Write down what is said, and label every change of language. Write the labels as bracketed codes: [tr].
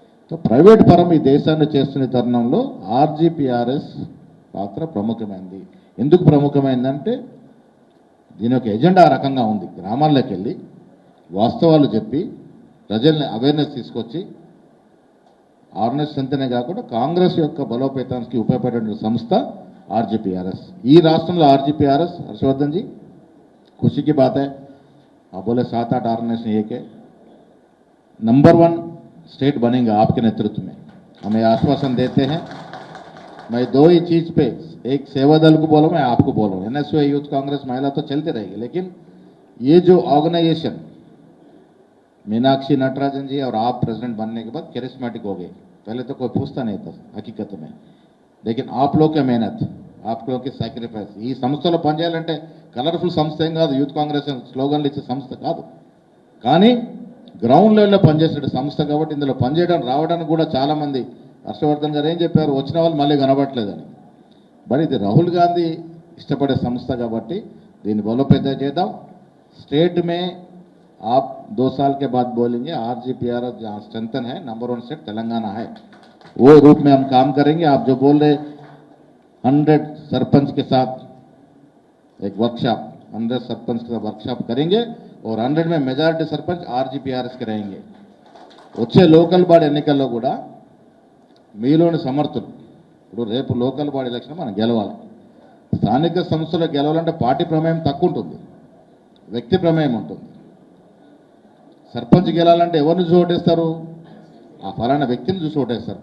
[te] So private పరం ఈ దేశాన్ని చేస్తున్న తరుణంలో ఆర్జీపీఆర్ఎస్ పాత్ర ప్రముఖమైంది. ఎందుకు ప్రముఖమైందంటే దీని యొక్క ఎజెండా ఆ రకంగా ఉంది. గ్రామాల్లోకి వెళ్ళి వాస్తవాలు చెప్పి ప్రజల్ని అవేర్నెస్ తీసుకొచ్చి ఆర్ఎన్ఎస్ అంతనే కాకుండా కాంగ్రెస్ యొక్క బలోపేతానికి ఉపయోగపడే సంస్థ ఆర్జీపీఆర్ఎస్. ఈ రాష్ట్రంలో ఆర్జీపీఆర్ఎస్ హర్షవర్ధన్ [hi] जी खुशी की बात है, आप बोले 7-8 ऑर्गेनाइजेशन एक है, नंबर 1 स्टेट बनेंगे आपके नेतृत्व में, हमें आश्वासन देते हैं। मैं दो ही चीज पे, एक सेवा दल को बोलो, मैं आपको बोलो, एनएसयू यूथ कांग्रेस महिला तो चलती रहेगी, लेकिन ये जो ऑर्गेनाइजेशन मीनाक्षी नटराजन जी और आप प्रेसिडेंट बनने के बाद कैरिस्मेटिक हो गए। पहले तो कोई पूछता नहीं था हकीकत में, लेकिन आप लोग की [te] मेहनत, आप लोग की సాక్రిఫైస్, ఈ సంస్థలో పనిచేయాలంటే కలర్ఫుల్ సంస్థ ఏం కాదు, యూత్ కాంగ్రెస్ స్లోగన్లు ఇచ్చే సంస్థ కాదు, కానీ గ్రౌండ్ లెవెల్లో పనిచేసే సంస్థ కాబట్టి ఇందులో పనిచేయడం రావడానికి కూడా చాలామంది హర్షవర్ధన్ గారు ఏం చెప్పారు, వచ్చిన వాళ్ళు మళ్ళీ కనబడట్లేదని. మరి ఇది రాహుల్ గాంధీ ఇష్టపడే సంస్థ కాబట్టి దీన్ని బలోపేతం చేద్దాం. [hi] स्टेट में आप 2 साल के बाद बोलेंगे आरजीपीआरएस जहाँ स्ट्रेंथन है, नंबर 1 स्टेट तेलंगाना है, वो रूप में हम काम करेंगे। आप जो बोल रहे 100 सरपंच के साथ एक वर्कशॉप, 100 सरपंच के साथ वर्कशॉप करेंगे और 100 में मेजॉरिटी सरपंच आरजीपीआरएस के रहेंगे। [te] వచ్చే లోకల్ బాడీ ఎన్నికల్లో కూడా మీలోని సమర్థులు, ఇప్పుడు రేపు లోకల్ బాడీ ఎలక్షన్ మనం గెలవాలి. స్థానిక సంస్థలో గెలవాలంటే పార్టీ ప్రమేయం తక్కువ ఉంటుంది, వ్యక్తి ప్రమేయం ఉంటుంది. సర్పంచ్ గెలాలంటే ఎవరిని చూసి ఓటేస్తారు, ఆ ఫలానా వ్యక్తిని చూసి ఓటేస్తారు.